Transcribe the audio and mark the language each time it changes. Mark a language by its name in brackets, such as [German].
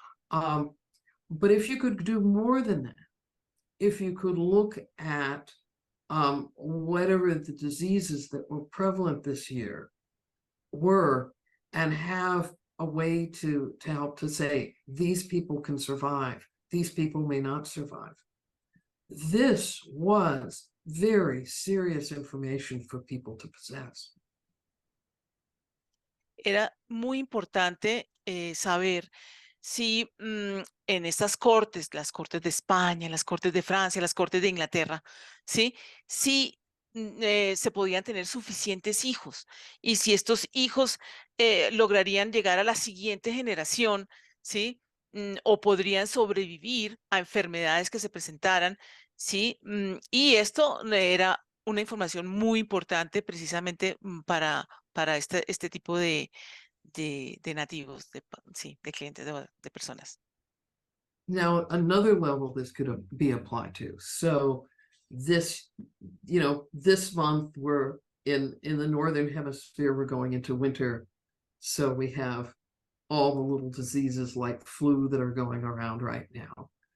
[English] But if you could do more than that, if you could look at whatever the diseases that were prevalent this year were, and have a way to help to say, these people can survive, these people may not survive. This was very serious information for people to possess. [Spanish] Era muy importante saber si en estas cortes, las cortes de España, las cortes de Francia, las cortes de Inglaterra, ¿sí? Si se podían tener suficientes hijos y si estos hijos lograrían llegar a la siguiente generación, ¿sí? O podrían sobrevivir a enfermedades que se presentaran, ¿sí? Y esto era una información muy importante precisamente para este tipo de nativos, de clientes, de personas. [English] Now, another level this could be applied to. So this month we're in the Northern Hemisphere, we're going into winter. So we have all the little diseases like flu that are going around right now.